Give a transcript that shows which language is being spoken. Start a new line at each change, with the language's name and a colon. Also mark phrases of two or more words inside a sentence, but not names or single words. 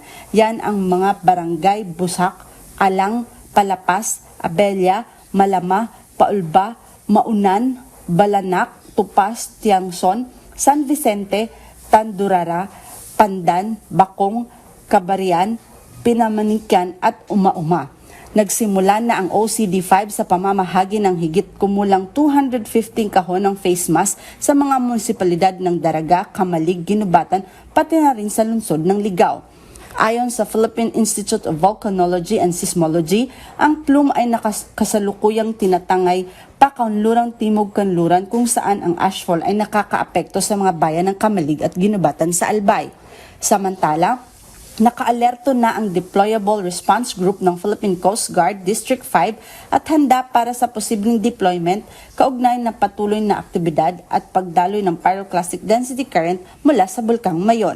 Filipino: Yan ang mga barangay Busak, Alang, Palapas, Abella, Malama, Paulba, Maunan, Balanak, Tupas, Tiangson, San Vicente, Tandurara, Pandan, Bakong, Kabarian, Pinamanikyan at Uma-Uma. Nagsimula na ang OCD5 sa pamamahagi ng higit kumulang 215 kahon ng face mask sa mga munisipalidad ng Daraga, Kamalig, Ginubatan, pati na rin sa lungsod ng Ligao. Ayon sa Philippine Institute of Volcanology and Seismology, ang plume ay kasalukuyang tinatangay pakanlurang Timog Kanluran kung saan ang ashfall ay nakakaapekto sa mga bayan ng Kamalig at Ginubatan sa Albay. Samantala, naka-alerto na ang Deployable Response Group ng Philippine Coast Guard District 5 at handa para sa posibleng deployment kaugnay ng patuloy na aktibidad at pagdaloy ng
English: pyroclastic density current
Filipino: mula sa Bulkang Mayon.